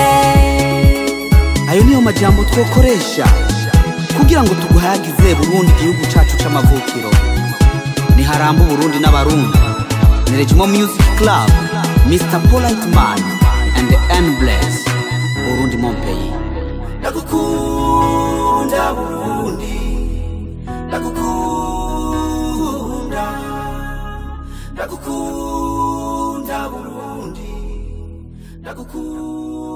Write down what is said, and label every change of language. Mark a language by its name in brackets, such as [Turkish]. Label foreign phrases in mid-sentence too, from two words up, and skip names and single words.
[Rundi] Ayo niyo majambo twokoresha kugira ngo tuguhagize Burundi, igihugu cacu c'amavukiro. Niharamba Burundi n'abarundi. Ni Regimo Music Club, Mr. Polite Man and the Endless. [French] Burundi mon pays. [Rundi] Ndagukunda Burundi, ndagukunda ndagukunda Burundi, ndagukunda.